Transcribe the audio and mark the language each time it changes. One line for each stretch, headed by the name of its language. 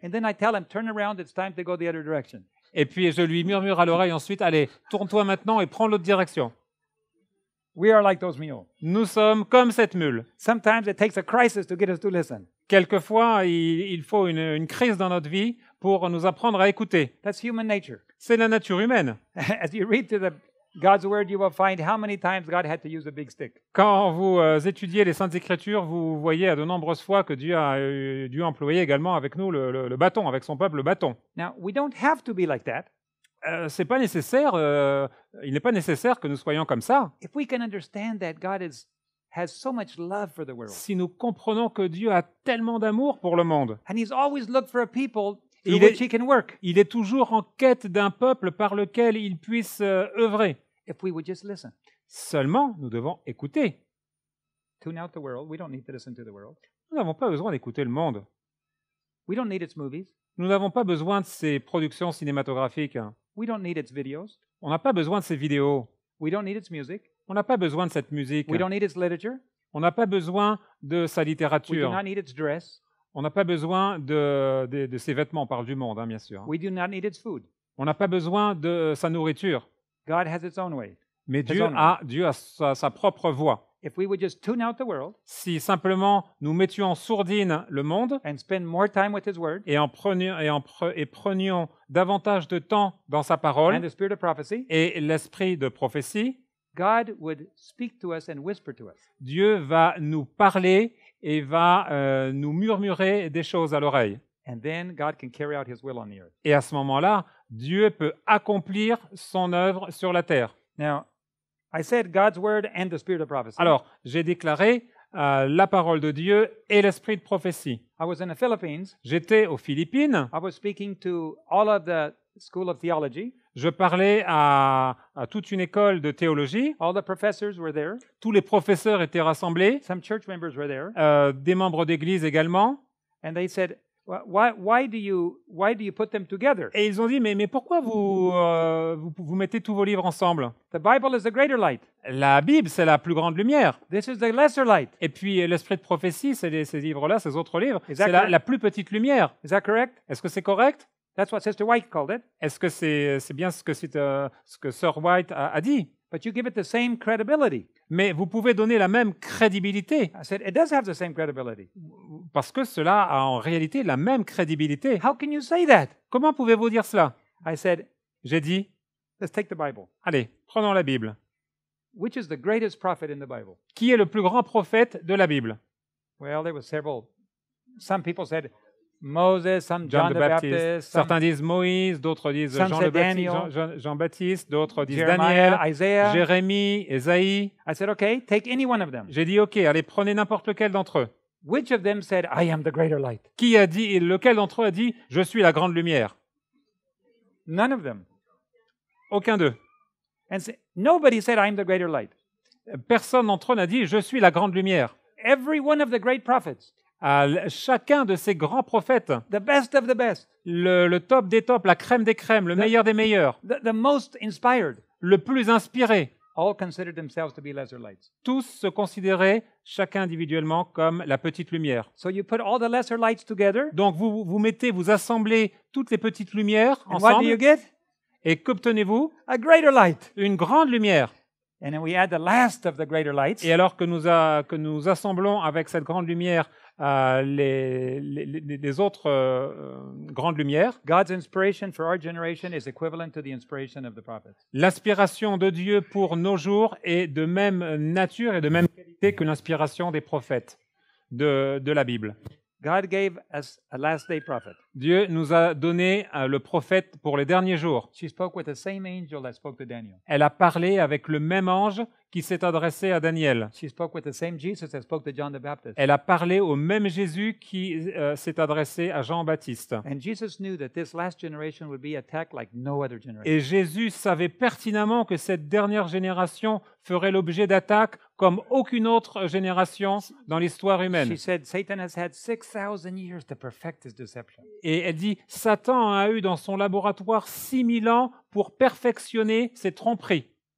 English: And then I tell him, "Turn around, it's time to go the other direction."
French: Et puis je lui murmure à l'oreille ensuite, allez, tourne-toi maintenant et prends l'autre direction.
English: We are like those mules.
French: Nous sommes comme cette mule.
English: Sometimes it takes a crisis to get us to listen.
French: Quelquefois, il faut une crise dans notre vie pour nous apprendre à écouter.
English: That's human nature.
French: C'est la nature humaine.
English: As you read through God's word, you will find how many times God had to use a big stick.
French: Quand vous étudiez les Saintes Écritures, vous voyez à de nombreuses fois que Dieu a dû employer également avec nous le bâton, avec son peuple le bâton.
English: Now, we don't have to be like that.
French: C'est pas nécessaire, il n'est pas nécessaire que nous soyons comme ça.
English: If we can understand that God has so much love for the world,
French: Si nous comprenons que Dieu a tellement d'amour pour le monde,
English: and He's always looked for a people through
French: Il est-
English: which He can work,
French: il est toujours en quête d'un peuple par lequel il puisse œuvrer.
English: if we would just listen.
French: Seulement, nous devons écouter.
English: Tune out the world. We don't need to listen to the world.
French: Nous n'avons pas besoin d'écouter le monde.
English: We don't need its movies.
French: Nous n'avons pas besoin de ses productions cinématographiques.
English: We don't need its videos.
French: On n'a pas besoin de ses vidéos.
English: We don't need its music.
French: On n'a pas besoin de cette musique.
English: We don't need its literature.
French: On n'a pas besoin de sa
English: We do
French: littérature.
English: not need its dress.
French: On n'a pas besoin de ses vêtements, on parle du monde, hein, bien sûr.
English: We do not need its food.
French: On n'a pas besoin de sa nourriture.
English: God has its own way.
French: Mais
English: His own
French: Dieu a sa propre voie.
English: If we would just tune out the world
French: Si simplement nous mettions en sourdine le monde
English: and spend more time with His Word
French: et prenions davantage de temps dans sa
English: and
French: parole
English: the Spirit of prophecy,
French: et l'esprit de prophétie,
English: God would speak to us and whisper to us.
French: Dieu va nous parler et va nous murmurer des choses à l'oreille.
English: And then God can carry out His will on the earth.
French: Et à ce moment-là, Dieu peut accomplir son œuvre sur la terre.
English: Now, I said God's Word and the Spirit of prophecy.
French: Alors, j'ai déclaré la parole de Dieu et l'esprit de prophétie.
English: I was in the Philippines.
French: J'étais aux Philippines,
English: I was speaking to all of the School of Theology.
French: je parlais à toute une école de théologie,
English: All the professors were there.
French: tous les professeurs étaient rassemblés,
English: Some church members were there.
French: des membres d'église également,
English: And they said, why do you put them together?
French: et ils ont dit, mais pourquoi vous mettez tous vos livres ensemble?
English: The Bible is the greater light.
French: La Bible, c'est la plus grande lumière.
English: This is the lesser light.
French: Et puis l'esprit de prophétie, ces livres-là, ces autres livres,
English: Is that
French: c'est
English: correct?
French: la plus petite lumière.
English: Is that correct?
French: Est-ce que c'est correct?
English: That's what Sister White called it.
French: Est-ce que c'est bien ce que Sir White a dit?
English: But you give it the same credibility.
French: Mais vous pouvez donner la même crédibilité,
English: I said, it does have the same credibility.
French: parce que cela a en réalité la même crédibilité.
English: How can you say that?
French: Comment pouvez-vous dire cela?
English: I said,
French: J'ai dit,
English: let's take the Bible.
French: allez, prenons la Bible.
English: Which is the greatest prophet in the Bible?
French: Qui est le plus grand prophète de la Bible?
English: Well, there were several. Some people said Moses, some John John the the Baptist. Baptist, some
French: Certains disent Moïse, d'autres disent
English: Some
French: Jean,
English: say
French: le Baptiste,
English: Daniel.
French: Jean-Baptiste, d'autres disent
English: Jeremiah,
French: Daniel,
English: Isaiah.
French: Jérémie, Ésaïe.
English: I said, okay, take any one of them.
French: J'ai dit, OK, allez, prenez n'importe lequel d'entre eux.
English: Which of them said, I am the greater light?
French: Qui a dit, et lequel d'entre eux a dit, je suis la grande lumière?
English: None of them.
French: Aucun d'eux.
English: And nobody said, I am the greater light.
French: Personne d'entre eux n'a dit, je suis la grande lumière.
English: Every one of the great prophets,
French: Chacun de ces grands prophètes,
English: the best of the best,
French: le top des tops, la crème des crèmes, le meilleur des meilleurs,
English: the most inspired,
French: le plus inspiré,
English: all considered themselves to be lesser lights.
French: tous se considéraient, chacun individuellement, comme la petite lumière.
English: So you put all the lesser lights together,
French: Donc vous assemblez toutes les petites lumières
English: and what do you
French: ensemble,
English: get?
French: et qu'obtenez-vous?
English: A greater light.
French: Une grande lumière.
English: And then we add the last of the greater lights,
French: Et alors que nous assemblons avec cette grande lumière les autres grandes lumières,
English: God's inspiration for our generation is equivalent to the inspiration of the prophets.
French: l'inspiration de Dieu pour nos jours est de même nature et de même qualité que l'inspiration des prophètes de la Bible.
English: God gave us a last day prophet.
French: Dieu nous a donné le prophète pour les derniers jours.
English: She spoke with the same angel that spoke to Daniel.
French: Elle a parlé avec le même ange qui s'est adressé à Daniel.
English: She spoke with the same Jesus that spoke to John the Baptist.
French: Elle a parlé au même Jésus qui s'est adressé à Jean-Baptiste.
English: And Jesus knew that this last generation would be attacked like no other generation.
French: Et Jésus savait pertinemment que cette dernière génération ferait l'objet d'attaques comme aucune autre génération dans l'histoire humaine.
English: She said Satan has had 6,000 years to perfect his deception.
French: Et elle dit, Satan a eu dans son laboratoire 6000 ans pour perfectionner ses tromperies.